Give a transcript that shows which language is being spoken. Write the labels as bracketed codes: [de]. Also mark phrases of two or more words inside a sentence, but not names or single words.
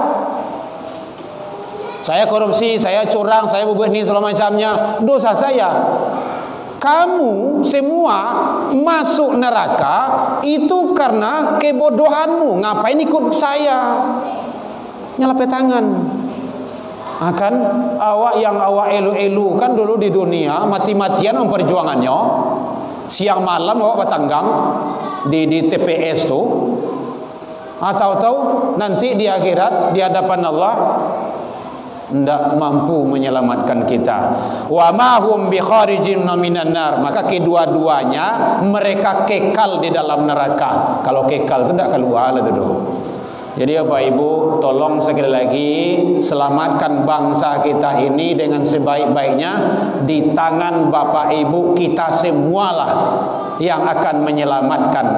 [id] Saya korupsi, saya curang, saya berbuat ini segala macamnya, dosa saya. Kamu semua masuk neraka itu karena kebodohanmu. Ngapain ikut saya? Nyelapet tangan. [min] Akan awak yang awak elu-elu kan dulu di dunia mati-matian memperjuangannya. Siang malam awak bertanggang di TPS tu. [id] Tahu-tahu nanti di akhirat di hadapan Allah tidak mampu menyelamatkan kita. [ar] Wa ma hum bi kharijin minan nar. [id] Maka kedua-duanya mereka kekal di dalam neraka. Kalau kekal itu tidak keluar lah tu. Jadi Bapak Ibu, tolong sekali lagi selamatkan bangsa kita ini dengan sebaik-baiknya. Di tangan Bapak Ibu kita semualah yang akan menyelamatkan.